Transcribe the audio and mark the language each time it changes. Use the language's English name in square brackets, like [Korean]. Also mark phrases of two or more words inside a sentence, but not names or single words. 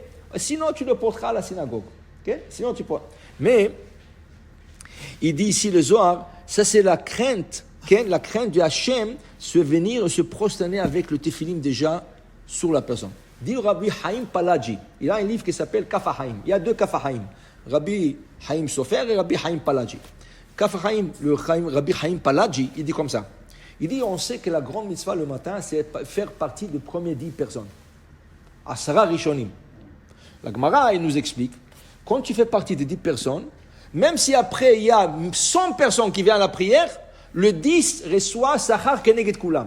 [French] Sinon, tu le porteras à la synagogue. Okay? Sinon, tu portes. Mais, il dit ici le Zohar, ça c'est la crainte, okay? La crainte de Hachem, se venir se prosterner avec le tefilim déjà sur la personne. Dit Rabbi Haïm Palaji. Il a un livre qui s'appelle Kaf HaHaïm. Il y a 2 Kaf HaHaïm. Rabbi Haïm Sofer et Rabbi Haïm Palaji. Kaf HaHaïm, Rabbi Haïm Palaji, il dit comme ça. Il dit, on sait que la grande mitzvah le matin, c'est faire partie des premières 10 personnes. [Hebrew] עשרה ראשונים. [French] La Gemara, il nous explique, quand tu fais partie des 10 personnes, même si après il y a 100 personnes qui viennent à la prière, le 10 reçoit [Hebrew] שכר כנגד כולם.